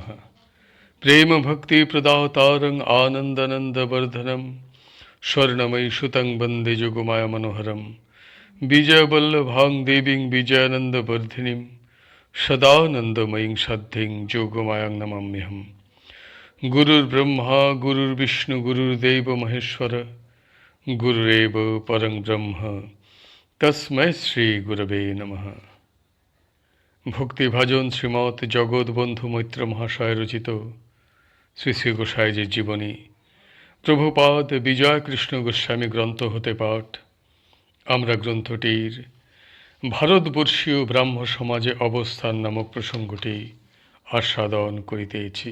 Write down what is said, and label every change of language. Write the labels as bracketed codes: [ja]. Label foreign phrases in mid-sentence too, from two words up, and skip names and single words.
[sa] प्रेम भक्ति प्रदातारं आनंदनंदवर्धनम स्वर्णमयी सुतं वंदे जोगमाया मनोहरम विजयवल्लभां देवीं विजयानंदवर्धिनीं सदानंदमयीं सद्धिं जोगमायां नमाम्यहम्। गुरुर्ब्रह्मा गुरुर्विष्णु गुरुर्देव महेश्वर गुरुरेव परं ब्रह्म तस्मै श्री गुरवे नमः। [bn] ভক্তিভাজন শ্রীমৎ জগৎবন্ধু মৈত্র মহাশয় রচিত শ্রী শ্রী গোসাইজির জীবনী প্রভুপাদ বিজয় কৃষ্ণ গোস্বামী গ্রন্থ হতে পাঠ। আমরা গ্রন্থটির ভারতবর্ষীয় ব্রাহ্ম সমাজে অবস্থান নামক প্রসঙ্গটি আস্বাদন করিতেছি।